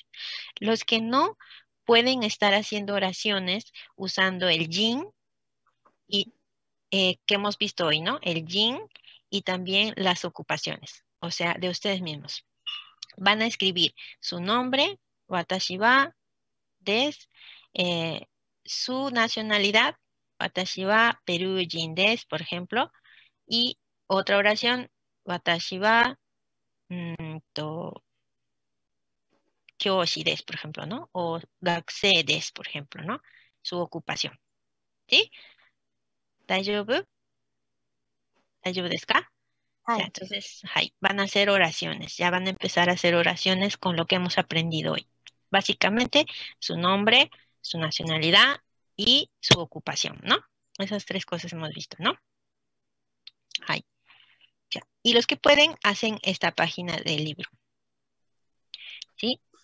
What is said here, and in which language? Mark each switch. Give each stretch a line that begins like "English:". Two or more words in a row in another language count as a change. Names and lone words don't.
Spanish: Los que no pueden estar haciendo oraciones usando el yin y que hemos visto hoy, ¿no? El yin y también las ocupaciones, o sea, de ustedes mismos. Van a escribir su nombre,
Japanese: watashi wa desu,
Spanish: su nacionalidad,
Japanese: watashi wa Perú-jin desu,
Spanish: por ejemplo, y otra oración,
Japanese: watashi wa kyoshi desu,
Spanish: por ejemplo, ¿no?
Japanese: O gakusei desu,
Spanish: por ejemplo, ¿no? Su ocupación. ¿Sí?
Japanese: ¿Daijoubu? ¿Daijoubu desu ka?
Spanish: Ya, entonces, van a hacer oraciones. Ya van a empezar a hacer oraciones con lo que hemos aprendido hoy. Básicamente, su nombre, su nacionalidad y su ocupación, ¿no? Esas tres cosas hemos visto, ¿no? Ya. Y los que pueden, hacen esta página del libro.